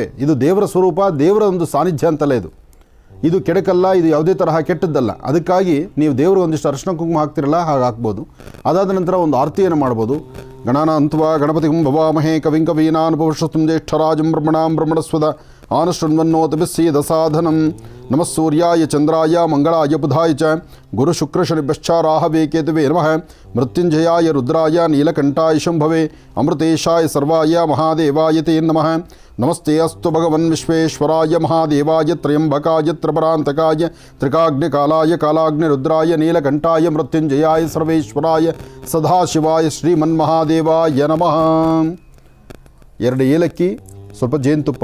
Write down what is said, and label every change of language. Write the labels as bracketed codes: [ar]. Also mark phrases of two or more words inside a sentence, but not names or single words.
[kn] ಇದು ದೇವರ ಸ್ವರೂಪ, ದೇವರ ಒಂದು ಸಾನ್ನಿಧ್ಯ ಅಂತಲೇ ಇದು ಕೆಡಕಲ್ಲ, ಇದು ಯಾವುದೇ ತರಹ ಕೆಟ್ಟದ್ದಲ್ಲ. ಅದಕ್ಕಾಗಿ ನೀವು ದೇವರು ಒಂದಿಷ್ಟು ಅರಿಶಿನ ಕುಂಕುಮ ಹಾಕ್ತಿರಲ್ಲ, ಹಾಗೆ ಹಾಕ್ಬೋದು. ಅದಾದ ನಂತರ ಒಂದು ಆರತಿಯನ್ನು ಮಾಡ್ಬೋದು. [sa] ಗಣಾನಾಂತ್ವಾ ಗಣಪತಿ ಭವಾಮಹೇ ಕವಿಂ ಕವೀನಾನುಪವಶ್ರತುಂ ಜ್ಯೇಷ್ಠರಾಜಂ ಬ್ರಹ್ಮಣಾಂ ಬ್ರಹ್ಮಣಸ್ವದ ಆನಶೃಣ್ವನ್ನೋತಭಿಸ್ಸೇದ ಸಾಧನಂ. ನಮಃ ಸೂರ್ಯಾಯ ಚಂದ್ರಾಯ ಮಂಗಳಾಯ ಬುಧಾಯ ಚ ಗುರುಶುಕ್ರಶನಿಭ್ಯಶ್ಚ ರಾಹವೇ ಕೇತುವೇ ನಮಃ. ಮೃತ್ಯುಂಜಯಾಯ ರುದ್ರಾಯ ನೀಲಕಂಠಾಯ ಶಂಭವೇ ಅಮೃತೇಶಾಯ ಸರ್ವಾಯ ಮಹಾದೇವಾಯ ತೇ ನಮಃ. ನಮಸ್ತೆ ಅಸ್ತು ಭಗವನ್ ವಿಶ್ವೇಶ್ವರಾಯ ಮಹಾದೇವಾಯ ತ್ರಯಂಬಕಾಯ ತ್ರಿಪರಾಂತಕಾಯ ತ್ರಿಕಾಗ್ನಿಕಾಲಾಯ ಕಾಲಾಗ್ನಿರುದ್ರಾಯ ನೀಲಕಂಠಾಯ ಮೃತ್ಯುಂಜಯಾಯ ಸರ್ವೇಶ್ವರಾಯ ಸದಾಶಿವಾಯ ಶ್ರೀಮನ್ಮಹಾದೇವಾಯ ನಮಃ. [kn] 2 ಏಲಕ್ಕಿ, ಸ್ವಲ್ಪ ಜೇನುತುಪ್ಪ.